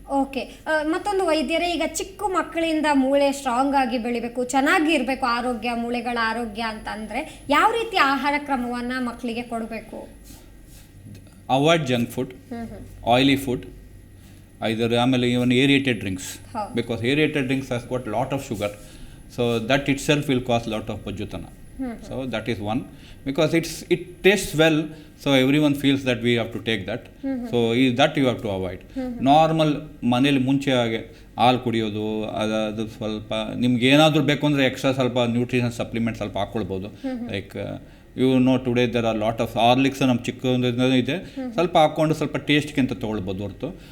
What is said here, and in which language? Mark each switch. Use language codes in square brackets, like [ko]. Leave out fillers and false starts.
[kn] Okay, ಮತ್ತೊಂದು ವೈದ್ಯರೇ, ಈಗ ಚಿಕ್ಕ ಮಕ್ಕಳಿಂದ ಮೂಳೆ ಸ್ಟ್ರಾಂಗ್ ಆಗಿ ಬೆಳಿಬೇಕು, ಚೆನ್ನಾಗಿ ಇರಬೇಕು, ಆರೋಗ್ಯ, ಮೂಳೆಗಳ ಆರೋಗ್ಯ ಅಂತ ಅಂದರೆ ಯಾವ ರೀತಿ ಆಹಾರ ಕ್ರಮವನ್ನು ಮಕ್ಕಳಿಗೆ ಕೊಡಬೇಕು? [en] Avoid junk food, oily food, ಆಮೇಲೆ even aerated drinks, because aerated drinks has got lot of sugar. So that itself will cause lot of ಪಜ್ಜುತನ. So that is one, because it tastes well, so everyone feels that we have to take that. So that you have to avoid. [kn] Normal ಮನೇಲಿ ಮುಂಚೆ ಹಾಗೆ ಹಾಲು ಕುಡಿಯೋದು, ಅದು ಸ್ವಲ್ಪ ನಿಮ್ಗೆ ಏನಾದರೂ ಬೇಕು ಅಂದರೆ ಎಕ್ಸ್ಟ್ರಾ ಸ್ವಲ್ಪ ನ್ಯೂಟ್ರಿಷನ್ ಸಪ್ಲಿಮೆಂಟ್ ಸ್ವಲ್ಪ ಹಾಕ್ಕೊಳ್ಬೋದು. [en] like you know today there are lot of Horlicks [kn] ನಮ್ಮ ಚಿಕ್ಕ ಇದೆ, ಸ್ವಲ್ಪ ಹಾಕ್ಕೊಂಡು ಸ್ವಲ್ಪ ಟೇಸ್ಟ್ಗಿಂತ ತೊಗೊಳ್ಬೋದು ಹೊರತು.